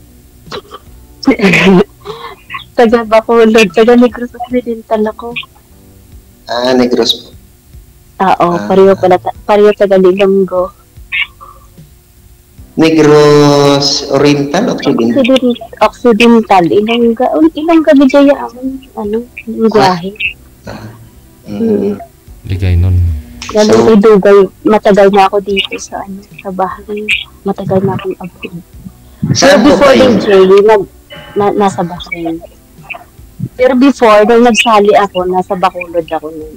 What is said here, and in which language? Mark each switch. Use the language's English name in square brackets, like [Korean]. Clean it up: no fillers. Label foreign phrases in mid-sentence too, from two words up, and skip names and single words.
[Filipino] Taga Bacolod, taga Negros Occidental ako. Negros po. Oo, pareho taga Lilonggo. Negros Oriental, Occidental. Occidental, Ilongga Bigaya ang lingwahe. Ligay nun. [Hiligaynon] Lalo kay Dugay, [Filipino] matagal na ako dito sa Bahrain. Matagal na akong abroad. Pero before din, Jay, nasa Bahrain. Pero before, nung nagsali ako, nasa Bacolod ako nun.